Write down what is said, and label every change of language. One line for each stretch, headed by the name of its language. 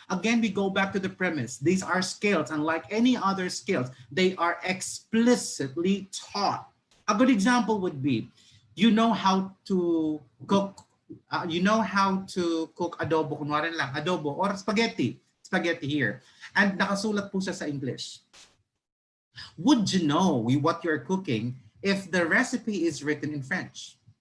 English: Again, we go back to the premise. These are skills, and like any other skills, they are explicitly taught. A good example would be, you know how to cook adobo,
Filipino: kunwari lang,
English: adobo or spaghetti here.
Filipino: And nakasulat po siya sa English.
English: Would you know what you're cooking if the recipe is written in French?